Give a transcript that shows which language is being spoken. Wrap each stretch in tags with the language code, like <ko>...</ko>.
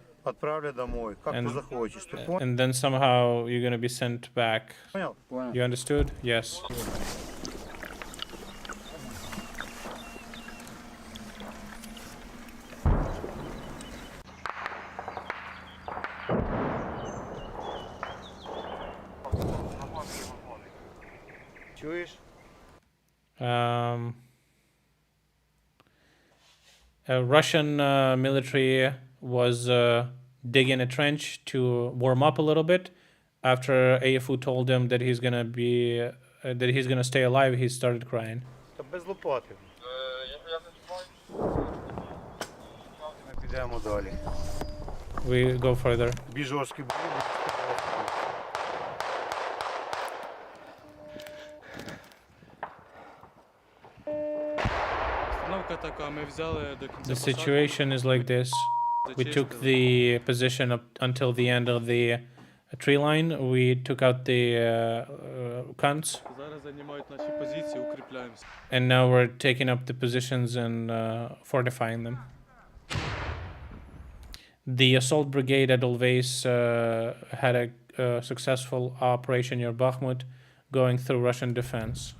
<ru>отправлят домой, как ты захочешь. Ты понял?</ru> <en>and then somehow you're gonna be sent back.</en> <ru>Понял?</ru> <en>You understood? Yes.</en> <ru>Чуешь?</ru> <en>Russian military was digging a trench to warm up a little bit. After AFU told him that he's gonna stay alive, he started crying.</en> <uk>Та без лопати. Ми підемо далі.</uk> <en>We go further.</en> <uk>Більш жорсткі бої. Обстановка така, ми взяли до кінця</uk> <en>The situation is like this. We took the position up until the end of the tree line. We took out the cunts,</en> <uk>Зараз займають наші позиції, укріпляємося.</uk> <en>and now we're taking up the positions and fortifying them. The assault brigade at Olves had a successful operation near Bakhmut, going through Russian defense.</en>